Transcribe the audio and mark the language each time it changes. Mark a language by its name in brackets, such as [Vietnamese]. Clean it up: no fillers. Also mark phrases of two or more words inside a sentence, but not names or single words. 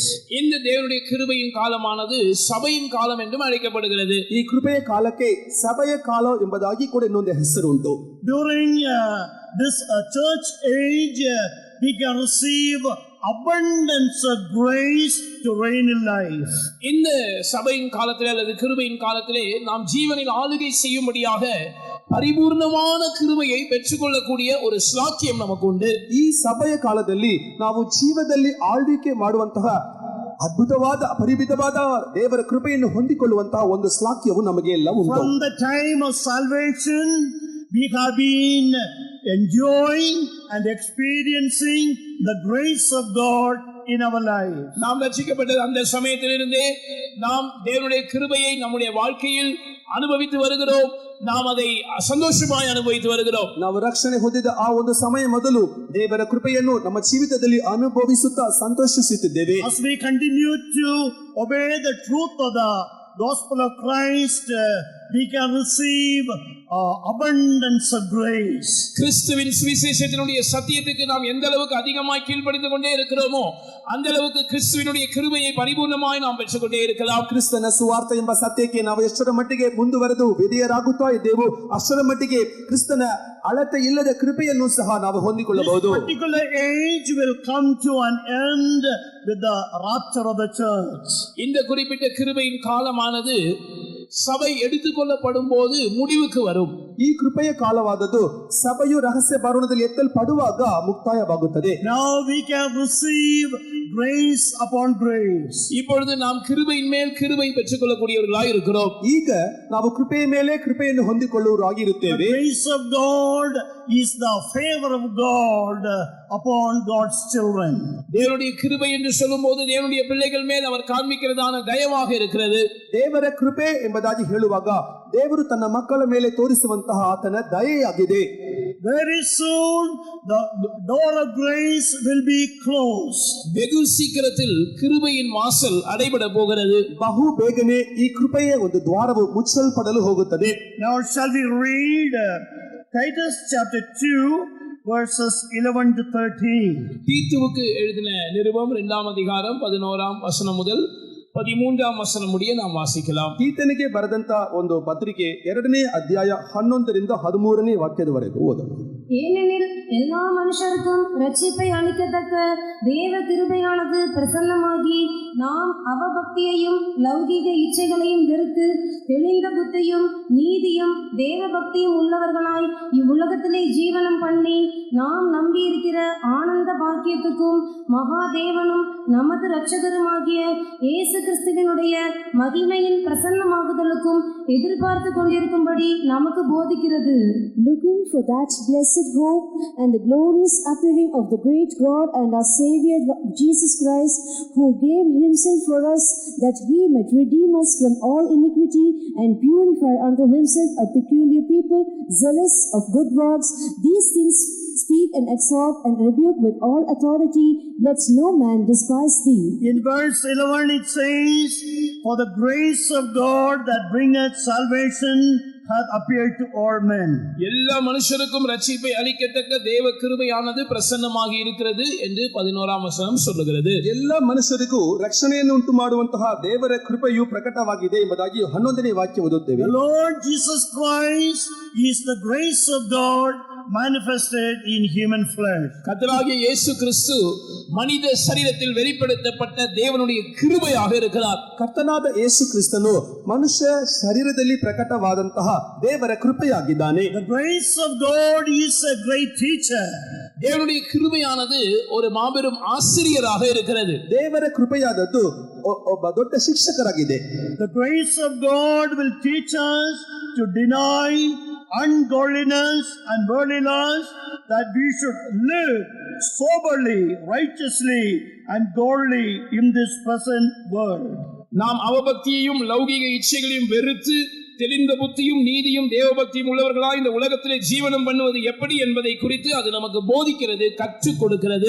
[Tamil] இந்த தேவனுடைய கிருபையின் காலமானது சபையின் காலம் என்றும் அழைக்கப்படுகிறது. [Kannada] ಈ ಕೃಪೆಯ ಕಾಲಕ್ಕೆ ಸಭೆಯ ಕಾಲ ಎಂಬುದಾಗಿ ಕೂಡ ಇನ್ನೊಂದು ಹೆಸರು ಉಂಟು. [English] During this church age, we can receive abundance of grace to reign in life. [Tamil] இந்த சபையின் காலத்திலே அல்லது கிருபையின் காலத்திலே நாம் ஜீவனில் ஆளுகை செய்யும்படியாக பரிபூர்ணமான கிருபையை பெற்றுக்கொள்ளக்கூடிய ஒரு ஸ்லாக்கியம் நமக்கு உண்டு. [Kannada] ಈ ಸಭೆಯ ಕಾಲದಲ್ಲಿ ನಾವು ಜೀವದಲ್ಲಿ ಆಳ್ವಿಕೆ ಮಾಡುವಂತಹ ಅದ್ಭುತವಾದ ಪರಿಮಿತವಾದ ದೇವರ ಕೃಪೆಯನ್ನು ಹೊಂದಿಕೊಳ್ಳುವಂತಹ ಒಂದು ಸ್ಲಾಕ್ಯವು ನಮಗೆ ಎಲ್ಲ ಉಂಟು. [English] From the time of salvation, we have been enjoying and experiencing the grace of God in our life. [Tamil] நாம் ரட்சிக்கப்பட்ட அந்த சமயத்திலிருந்தே நாம் தேவனுடைய கிருபையை நம்முடைய வாழ்க்கையில் அனுபவித்து வருகிறோம். நாம் அதை சந்தோஷமாய் அனுபவித்து வருகிறோம். [Kannada] ನಾವು ರಕ್ಷಣೆ ಹೊಂದಿದ ಆ ಒಂದು ಸಮಯ ಮೊದಲು ದೇವರ ಕೃಪೆಯನ್ನು ನಮ್ಮ ಜೀವಿತದಲ್ಲಿ ಅನುಭವಿಸುತ್ತಾ ಸಂತೋಷಿಸುತ್ತಿದ್ದೇವೆ. [English] As we continue to obey the truth of the gospel of Christ, we can receive abundance of grace. [Tamil] கிறிஸ்துவின் சுவிசேஷத்தினுடைய சத்தியத்துக்கு நாம் எந்த அளவுக்கு அதிகமாய் கீழ்ப்படிந்து கொண்டே இருக்கிறோமோ அந்த அளவுக்கு கிறிஸ்துவினுடைய கிருபையை பரிபூர்ணமாய் நாம் பெற்றுக்கொண்டே இருக்கலாம். [Kannada] ಕ್ರಿಸ್ತನ ಸುವಾರ್ತೆ ಎಂಬ ಸತ್ಯಕ್ಕೆ ನಾವು ಎಷ್ಟರ ಮಟ್ಟಿಗೆ ಮುಂದುವರೆದು ವಿಧೇಯರಾಗುತ್ತಾ ಇದ್ದೇವೋ ಅಷ್ಟರ ಮಟ್ಟಿಗೆ ಕ್ರಿಸ್ತನ ಅಳತೆ ಇಲ್ಲದ ಕೃಪೆಯನ್ನು ಸಹ ನಾವು ಹೊಂದಿಕೊಳ್ಳಬಹುದು. [English] This particular age will come to an end with the rapture of the church. [Tamil] இந்த குறிப்பிட்ட கிருபையின் காலமானது சபை எடுத்துக்கொள்ளப்படும் போது முடிவுக்கு வரும். [Kannada] ಈ ಕೃಪೆಯ ಕಾಲವಾದದ್ದು ಸಭೆಯು ರಹಸ್ಯ ಭವನದಲ್ಲಿ ಎತ್ತಲ್ಪಡುವಾಗ ಮುಕ್ತಾಯವಾಗುತ್ತದೆ. [English] Now we can receive grace upon grace. [Tamil] இப்பொழுது நாம் கிருபையின் மேல் கிருபை பெற்றுக்கொள்ளக்கூடியவர்களாய் இருக்கிறோம். [Kannada] ಈಗ ನಾವು ಕೃಪೆಯ ಮೇಲೆ ಕೃಪೆಯನ್ನು ಹೊಂದಿಕೊಳ್ಳುವವರಾಗಿರುತ್ತೇವೆ. [English] The grace of God is the favor of God upon God's children. [Tamil] தேவனுடைய கிருபை என்று சொல்லும்போது தேவனுடைய பிள்ளைகள் மேல் அவர் காண்பிக்கிறதான தயவாக இருக்கிறது. [Kannada] ದೇವರ ಕೃಪೆ ಎಂಬುದಾಗಿ ಹೇಳುವಾಗ ದೇವರು ತನ್ನ ಮಕ್ಕಳ ಮೇಲೆ ತೋರಿಸುವಂತಹ ಆತನ ದಯೆಯಾಗಿದೆ. [English] Very soon the door of grace will be closed. [Tamil] வெகு சீக்கிரத்தில் கிருபையின் வாசல் அடைபட போகிறது. [Kannada] ಬಹು ಬೇಗನೆ ಈ ಕೃಪೆಯ ಒಂದು ದ್ವಾರವು ಮುಚ್ಚಲ್ಪಡಲು ಹೋಗುತ್ತದೆ. [English] Now shall we read Titus chapter 2 verses 11 to 13. [Tamil] தீத்துவுக்கு எழுதின நிருபம் 2ஆம் அதிகாரம் 11ஆம் வசனம் முதல் 13ஆம் வசனம் முடிய நாம் வாசிக்கலாம். [Kannada] ತೀತನಿಗೆ ಬರೆದಂತ ಒಂದು ಪತ್ರಿಕೆ 2ನೇ ಅಧ್ಯಾಯ 11ರಿಂದ 13ನೇ ವಾಕ್ಯದವರೆಗೂ ಓದೋಣ. [Tamil] ஏனெனில் எல்லா மனுஷருக்கும் ரட்சிப்பை அளிக்கத்தக்க தேவ கிருபையானது பிரசன்னமாகி நாம் அவபக்தியையும் லௌகிக இச்சைகளையும் வெறுத்து தெளிந்த புத்தியும் நீதியும் தேவ பக்தியும் உள்ளவர்களாய் இவ்வுலகத்திலே ஜீவனம் பண்ணி நாம் நம்பியிருக்கிற ஆனந்த பாக்கியத்துக்கும் மகாதேவனும் நமது இரட்சகருமாகிய இயேசு கிறிஸ்துவினுடைய மகிமையின் பிரசன்னமாகுதலுக்கும் எதிர்பார்த்து கொண்டிருக்கும்படி நமக்கு போதிக்கிறது. [English] Looking for that blessed hope and the glorious appearing of the great God and our Savior Jesus Christ, who gave himself for us that he might redeem us from all iniquity and purify unto himself a peculiar people, zealous of good works. These things speak and exhort and rebuke with all authority. Let no man despise thee. In verse 11 it says, for the grace of God that bringeth salvation hath appeared to all men. [Tamil] எல்லா மனுஷருக்கும் ரட்சிப்பை அளிக்கத்தக்க தேவ கிருபையானது பிரசன்னமாகி இருக்கிறது என்று 11ஆம் வசனம் சொல்லுகிறது. [Kannada] ಎಲ್ಲ ಮನುಷ್ಯರಿಗೂ ರಕ್ಷಣೆಯನ್ನು ಉಂಟು ಮಾಡುವಂತಹ ದೇವರ ಕೃಪೆಯು ಪ್ರಕಟವಾಗಿದೆ ಎಂಬುದಾಗಿ 11ನೇ ವಾಕ್ಯ ಓದುತ್ತೇವೆ. [English] The Lord Jesus Christ is the grace of God manifested in human flesh. [Tamil] கர்த்தராகிய இயேசு கிறிஸ்து மனித சரீரத்தில் வெளிப்படுத்தப்பட்ட தேவனுடைய கிருபையாக இருக்கிறார். [Kannada] ಕರ್ತನಾದ ಯೇಸು ಕ್ರಿಸ್ತನು ಮನುಷ್ಯ ಶರೀರದಲ್ಲಿ ಪ್ರಕಟವಾದಂತಹ ದೇವರ ಕೃಪೆಯಾಗಿದ್ದಾನೆ. [English] The grace of God is a great teacher. [Tamil] தேவனுடைய கிருபையானது ஒரு மாபெரும் ஆசிரியராக இருக்கிறது. [Kannada] ದೇವರ ಕೃಪೆಯಾದದ್ದು ಒಬ್ಬ ದೊಡ್ಡ ಶಿಕ್ಷಕರಾಗಿದೆ. [English] The grace of God will teach us to deny ungodliness and worldly lust, that we should live soberly, righteously and godly in this present world. [Tamil] நாம் அவபக்தியையும் லௌகிக இச்சைகளையும் வெறுத்து தெளிந்த புத்தியும் நீதியும் தேவபக்தியும் உள்ளவர்களாய் இந்த உலகத்திலே ஜீவனம் பண்ணுவது எப்படி என்பதை குறித்து அது நமக்கு போதிக்கிறது, கற்றுக் கொடுக்கிறது.